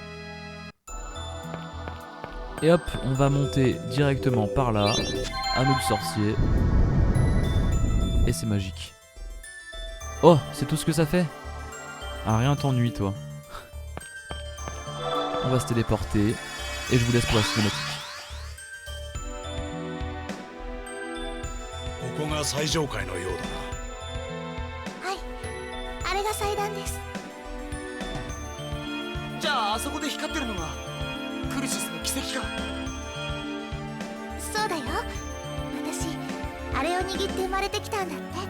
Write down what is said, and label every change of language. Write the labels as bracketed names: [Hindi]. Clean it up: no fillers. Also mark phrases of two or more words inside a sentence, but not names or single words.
[French] Et hop, on va monter directement par là, à nous le sorcier. Et c'est magique. Oh, c'est tout ce que ça fait? Ah, rien t'ennuie toi. On va se téléporter. Et je vous laisse pour la cinématique. [Japanese] ここが最上階のようだな。はい、あれが祭壇です。じゃああそこで光ってるのがクルシスの奇跡か。そうだよ、私あれを握って生まれてきたんだって。